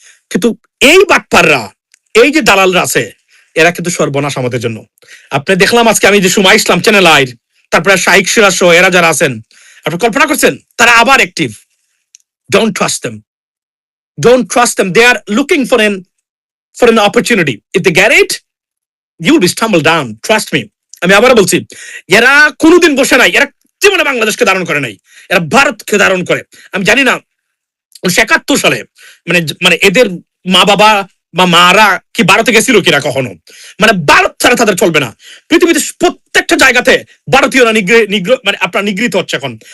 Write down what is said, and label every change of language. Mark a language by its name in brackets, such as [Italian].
[Bangla] কিন্তু এই বাটপাররা, এই যে দালালরা আছে, এরা কিন্তু সর্বনাশ আমাদের জন্য। আপনি দেখলাম আজকে আমি যে সুমা ইসলাম চ্যানেল আইর, তারপরে শাইক সিরাজ সহ এরা যারা আছেন, আপনি কল্পনা করছেন তারা আবার active. [English] Don't trust them, don't trust them, they are looking for an opportunity. If they get it, you will be stumbled down, trust me. [Bangla] আমি আবার বলছি, এরা কোনোদিন বসে নাই, এরা জীবনে বাংলাদেশকে ধারণ করে নাই, এরা ভারতকে ধারণ করে। আমি জানি না 1971 সালে মানে এদের মা বাবা বা মারা কি ভারতে গেছিল কিনা কখনো, মানে ভারত ছাড়া তাদের চলবে না। পৃথিবীতে প্রত্যেকটা জায়গাতে ভারতীয়রা মানে আপনার নিগৃহীত হচ্ছে এখন।